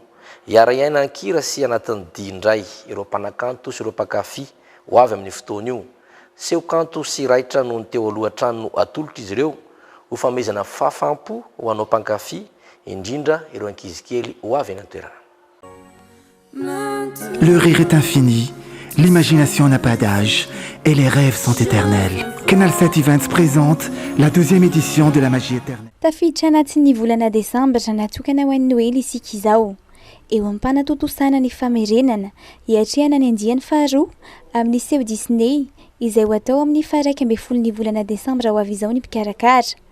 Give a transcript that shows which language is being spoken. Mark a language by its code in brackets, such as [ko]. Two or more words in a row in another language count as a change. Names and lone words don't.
[mg] Iara iaina ankira sy anatin'ny diindray ireo mpanakanto sy ireo mpakafy ho avy amin'ny fotoana io. Seho kanto sy raitra no ny teo alohan-trano no atolotra izy ireo ho famezana fahafampo ho anao mpankafy indrindra ireo ankizy kely ho avy any an-toerana. [fr] Le rire est infini, l'imagination n'a pas d'âge et les rêves sont éternels. Canal 7 Events présente la 12e édition de la Magie Éternelle. [mg] Tafiditra anatin'ny volana Desambra natokana ho an'ny Noely isika izao. Eo am-panatotosana ny famerenana hiatrehana ny andiany faharoa amin'ny seho Disney izay ho atao amin'ny 11 ny volana Desambra ho avy izao ny mpikarakara.